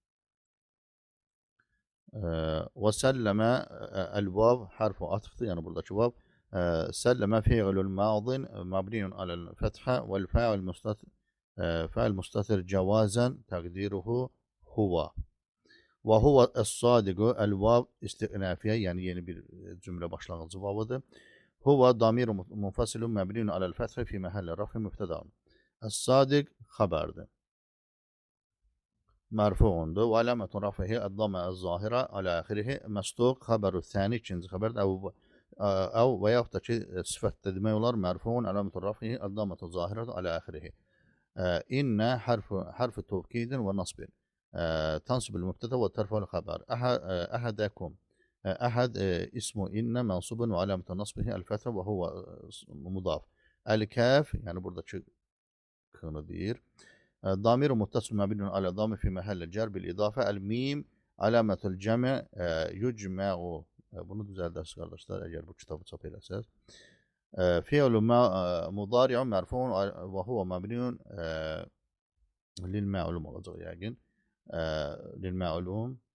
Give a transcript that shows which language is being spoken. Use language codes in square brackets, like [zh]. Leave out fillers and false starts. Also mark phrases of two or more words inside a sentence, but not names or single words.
[ar] وسلم الواو حرف عطف يعني burada واو. سلم فعل الماض مبني على الفتحة والفاعل مستتر جوازا تقديره هو. وهو الصادق الواو استئنافية [az] yani yeni bir cümle başlangıcı vavıdır. [ar] هو ضمير منفصل مبني على الفتح في محل رفع مبتدا. الصادق خبرده مرفوع وعلامة رفعه الضمة الظاهرة على آخره. مصدوق خبر الثاني ikinci خبر أو ويحتى صفة [az] demək olar [ar] مرفوع علامة رفعه الضمة الظاهرة على آخره. إن حرف توكيد ونصب تنصب المبتدا وترفع الخبر. أحدكم أحد اسمه إن منصوب وعلامة نصبه الفتحة وهو مضاف. الكاف يعني [az] buradaki kını deyir. [ar] ضمير متصل مبني على ضم في محل الجر بالإضافة. الميم علامة الجمع يجمع. [az] Bunu düzəldərsiniz qardaşlar əgər bu kitabı çap eləsəz. [ar] فعل مضارع مرفوع وهو مبني للمعلوم [az] olacaq yəqin. [ar] للمعلوم